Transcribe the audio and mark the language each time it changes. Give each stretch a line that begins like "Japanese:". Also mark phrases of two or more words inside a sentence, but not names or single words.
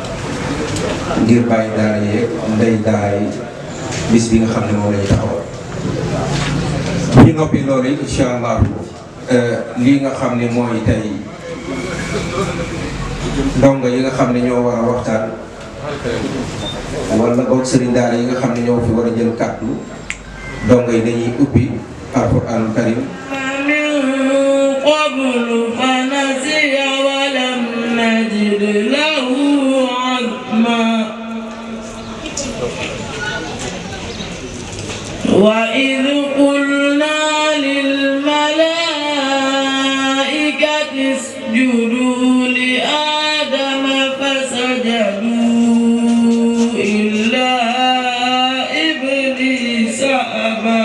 Wolof: ngir bàyyi daara yeeg ndey daara yi bis bi nga xam ne moom lañu taxawal bu ñu noppi loolu yi
Arabic: إن شاء الله
Wolof: lii nga xam ne mooy tey ndongo yi nga xam ne ñoo war a waxtaan wala boog sëriñ daara yi nga xam ne ñoo fi war a jël kàddu ndongo yi dañuy ubbi
Arabic: القرآن الكريم وإذ قلنا للملائكة اسجدوا لآدم فسجدوا إلا إبليس أبى